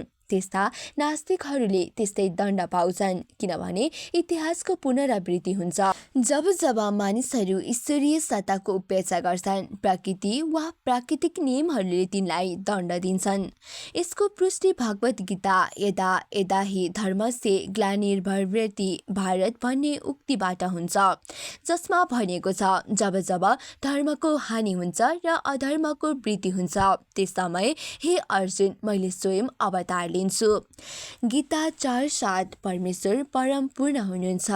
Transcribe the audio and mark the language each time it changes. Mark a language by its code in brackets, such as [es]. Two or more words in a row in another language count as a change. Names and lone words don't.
[ne] त्यस्ता नास्तिकहरूले त्यस्तै दण्ड पाउँछन्, किनभने इतिहासको पुनरावृत्ति हुन्छ। जब जब मानिसहरू ईश्वरीय सत्ताको उपेक्षा गर्छन्, प्रकृति वा प्राकृतिक नियमहरूले तिनलाई दण्ड दिन्छन्। यसको पुष्टि भगवत गीता [sa] यदा यदा हि धर्मस्य ग्लानिर्भवति भारत [ne] भन्ने उक्तिबाट हुन्छ, जसमा भनिएको छ, जब जब धर्मको हानि हुन्छ र अधर्मको वृद्धि हुन्छ त्यस समय हे अर्जुन मैले स्वयं अवतार लिन्छु। गीता 4:7 परमेश्वर परम पूर्ण हुनुहुन्छ।